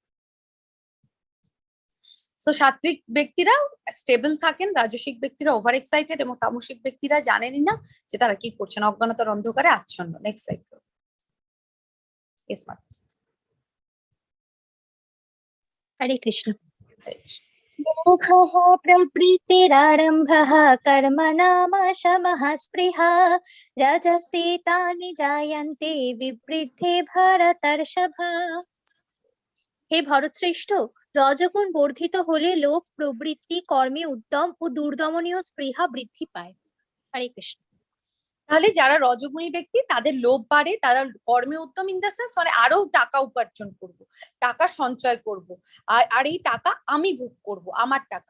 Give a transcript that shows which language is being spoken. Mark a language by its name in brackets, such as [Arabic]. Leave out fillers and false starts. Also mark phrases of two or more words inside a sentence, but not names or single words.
[Bangla] তো সাত্বিক ব্যক্তিরা স্টেবল থাকেন, রাজসিক ব্যক্তিরা [English] over excited [Bangla] এবং তামসিক ব্যক্তিরা জানেনই না যে তারা কি করছেন, অজ্ঞানতার অন্ধকারে আচ্ছন্ন। [English] next slide. [Bangla] হরে কৃষ্ণ। হরে কৃষ্ণ। [Sanskrit] मोहः प्रवृत्तिरारम्भः कर्मणाम शमः स्पृहा रजसि तानि जायन्ते विवृद्धे भरतर्षभ। [Bangla] হে ভরতশ্রেষ্ঠ, রজগুণ বর্ধিত হলে লোভ প্রবৃত্তি, কর্মে উদ্যম ও দুর্দমনীয় স্পৃহা বৃদ্ধি পায়। হরে কৃষ্ণ। তাহলে যারা রজগুণী ব্যক্তি তাদের লোভ বাড়ে, তারা কর্মে উদ্যম [English] in the sense [Bangla] মানে আরো টাকা উপার্জন করব, টাকা সঞ্চয় করব, আর এই টাকা আমি ভোগ করব, আমার টাকা।